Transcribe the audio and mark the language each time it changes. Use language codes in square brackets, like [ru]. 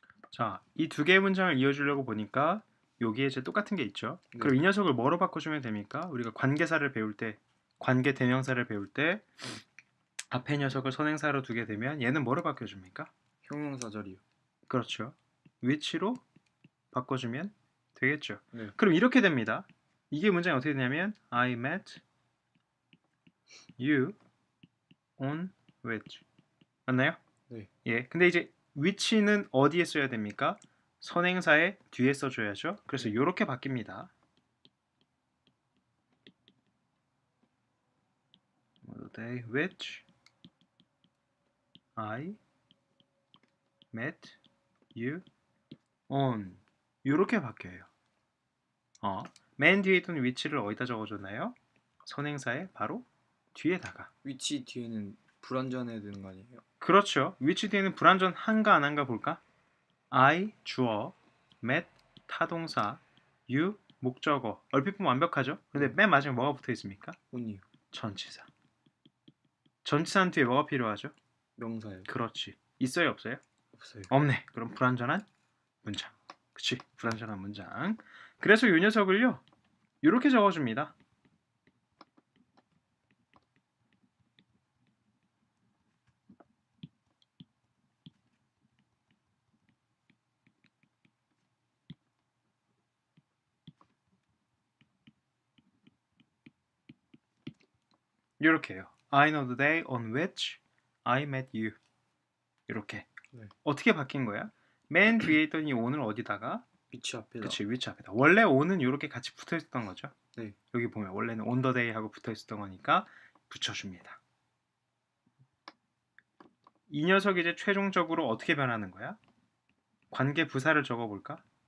[ko] 자, 이 두 개의 문장을 이어주려고 보니까 여기에 이제 똑같은 게 있죠. 네. 그럼 이 녀석을 뭐로 바꿔주면 됩니까? 우리가 관계사를 배울 때, 관계 대명사를 배울 때 앞에 녀석을 선행사로 두게 되면 얘는 뭐로 바꿔줍니까? 형용사 자리요. 그렇죠. which로 바꿔주면 되겠죠. 네. 그럼 이렇게 됩니다. 이게 문장이 어떻게 되냐면 [en] I met you on which. [ko] 맞나요? 네. 예. 근데 이제 which는 어디에 써야 됩니까? 선행사의 뒤에 써줘야죠. 그래서 네. 이렇게 바뀝니다. [en] The day which I met you on. [ko] 이렇게 바뀌어요. 맨 뒤에 있던 which를 어디다 적어줬나요? 선행사의 바로 뒤에다가. 위치 뒤에는 불완전해야 되는 거 아니에요? 그렇죠. which 뒤에는 불완전 한가 안 한가 볼까? I 주어, met 타동사, you 목적어. 얼핏 보면 완벽하죠? 근데 맨 마지막에 뭐가 붙어 있습니까? on이요. 전치사. 전치사는 뒤에 뭐가 필요하죠? 명사요. 그렇지. 있어요, 없어요? 없어요. 없네. 그럼 불완전한 문장. 그치? 불완전한 문장. 그래서 이 녀석을요, 이렇게 적어줍니다. 이렇게 해요. [en] I know the day on which I met you. [ko] 이렇게. 네. 어떻게 바뀐 거야? 맨 뒤에 있던 이 on을 어디다가? 위치 앞에다. 그치, which 앞에다. 원래 on은 이렇게 같이 붙어 있었던 거죠. 네. 여기 보면 원래는 on the day 하고 붙어 있었던 거니까 붙여줍니다. 이 녀석이 이제 최종적으로 어떻게 변하는 거야? 관계 부사를 적어볼까?